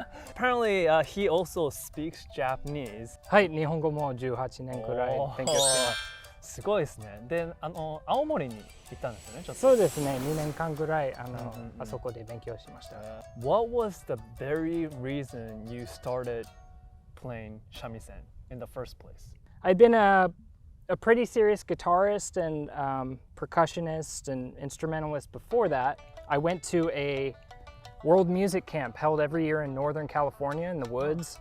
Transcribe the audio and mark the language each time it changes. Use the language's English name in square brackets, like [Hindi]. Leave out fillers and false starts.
[English] Apparently, he also speaks Japanese. [Japanese] はい、日本語も18年くらい勉強してます。すごいですね。で、青森に行ったんですよね、ちょっと。そうですね、2年間ぐらいあそこで勉強しました。 [English] What was the very reason you started playing shamisen in the first place? I'd been a pretty serious guitarist and percussionist and instrumentalist before that. I went to a world music camp held every year in Northern California in the woods.